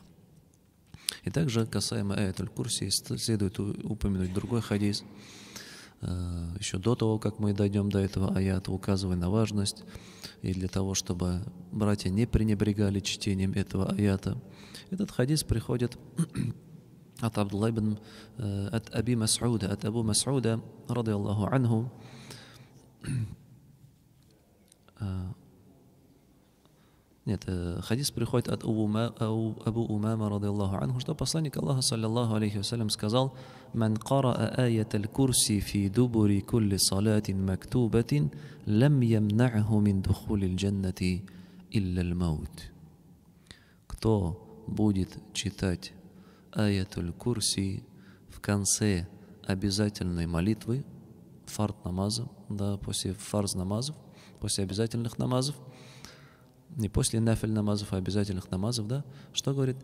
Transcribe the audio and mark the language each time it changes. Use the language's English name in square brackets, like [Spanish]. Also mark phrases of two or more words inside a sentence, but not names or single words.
[Russian] И также, касаемо аятуль курси, следует упомянуть другой хадис. Еще до того, как мы дойдем до этого аята, указывая на важность, и для того, чтобы братья не пренебрегали чтением этого аята. Этот хадис приходит от Абдулла ибн, от Аби Мас'уда, от Абу Мас'уда, [Arabic] رضي الله عنه. [Russian] Нет, хадис приходит от Абу Умама, [Arabic] رضي الله عنه, [Russian] что посланник Аллаха, [Arabic] صلى الله عليه وسلم, сказал: «من قرأ آية الكرسي في دبر كل صلاة مكتوبة لم يمنعه من دخول الجنة إلا الموت». [Russian] Кто будет читать аятуль курси в конце обязательной молитвы, фард намаза, да, после фарз намазов, после обязательных намазов, не после нафиль намазов, а обязательных намазов, да, что говорит?